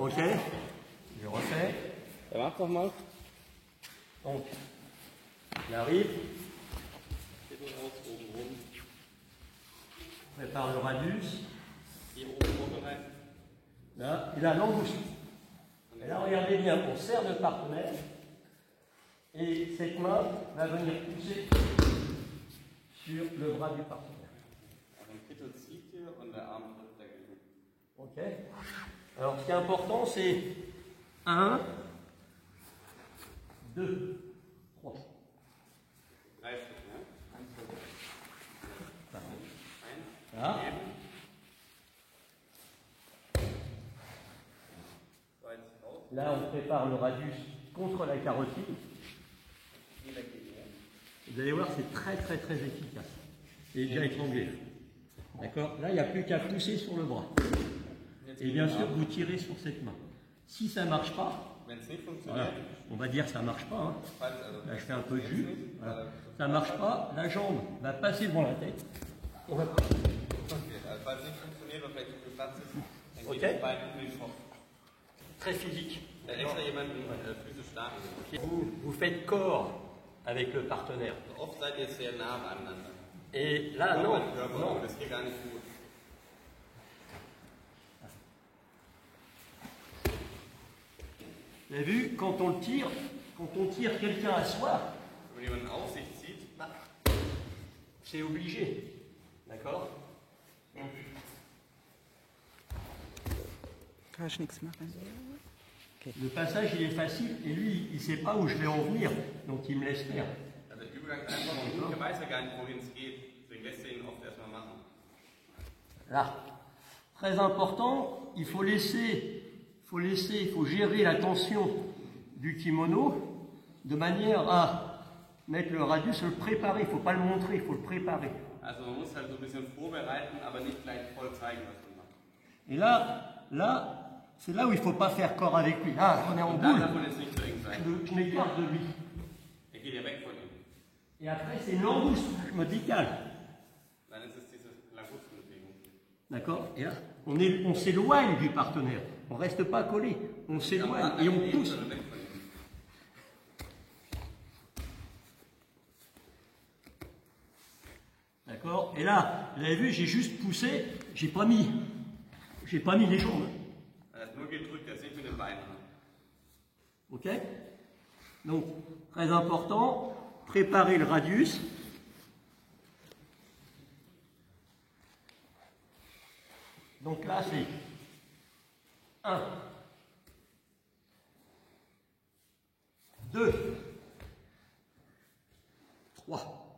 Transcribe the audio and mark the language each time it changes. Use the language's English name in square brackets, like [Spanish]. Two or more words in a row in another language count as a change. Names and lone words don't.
[French] Ok? Je refais. [German] Ja, mach doch mal. [French] Donc, il arrive, [German] Kittel raus, oben rum. [French] prépare le radius. [German] Hier oben vorbereiten. [French] Là, il a l'embouche. Et là, regardez bien, on serre le partenaire. Et cette main va venir pousser sur le bras du partenaire. [German] Also ein Kittel zieht hier und der Arm drückt dagegen. [French] Ok? Alors, ce qui est important, c'est 1, 2, 3. [German] 3 Stück, ne? [French] Là. Là, on prépare le radius contre la carotide. Vous allez voir, c'est très très très efficace. Il est déjà étranglé. D'accord? Là, il n'y a plus qu'à pousser sur le bras. Et bien sûr, vous tirez sur cette main. Si ça ne marche pas, [German] Wenn es nicht [French] Voilà. [German] funktioniert, [French] On va dire que ça ne marche pas. Hein. [German] falls, also, [French] Là, je fais un peu de [German] funktioniert's [French] jus. [German] nicht, [French] Voilà. [German] weil- [French] Ça ne marche pas, la jambe va passer devant la tête. On va... [German] Okay, also falls es nicht funktioniert, weil vielleicht nicht viel Platz ist, dann geht Okay. das Bein um den Kopf. [French] Très physique. [German] Da extra jemanden physisch stark ist. [French] Vous faites corps avec le partenaire. [German] Oft seid ihr sehr nah beieinander. [French] Et là, [German] Aber [French] non. [German] mein Körper, [French] Non. [German] das ist hier gar nicht gut. [French] Vous avez vu, quand on tire quelqu'un à soi, [German] Wenn jemand auf sich zieht, [French] c'est obligé. D'accord? [German] Kann ich nichts machen. [French] Le passage, il est facile, et lui, il ne sait pas où je vais en venir, donc il me laisse faire. [German] also der Übergang ist einfach und er weiß ja gar nicht, wohin es geht. Deswegen lässt er ihn oft erstmal machen. [French] Là. Très important, il faut gérer la tension du kimono de manière à mettre le radius, le préparer. Il ne faut pas le montrer, il faut le préparer. [German] Also man muss halt so ein bisschen vorbereiten, aber nicht gleich voll zeigen, was man macht. [French] Et là, c'est là où il ne faut pas faire corps avec lui. Là, on est en [German] Und dann [French] boule, [German] darf man jetzt nicht so eng sein. [French] je m'écarte de lui. [German] Er geht ja weg von ihm. [French] Et après, c'est une embouche, je me décale. [German] Dann ist es diese Langustenbewegung. [French] D'accord? Et là, on s'éloigne du partenaire. On ne reste pas collé. On s'éloigne et on pousse. [German] Sondern weg von ihm. [French] D'accord? Et là, vous avez vu, j'ai juste poussé, j'ai pas mis les jambes. [German] Er hat nur gedrückt, er ist nicht mit den Beinen. [French] Ok? Donc, très important, préparer le radius. Donc là, c'est 1, 2, 3.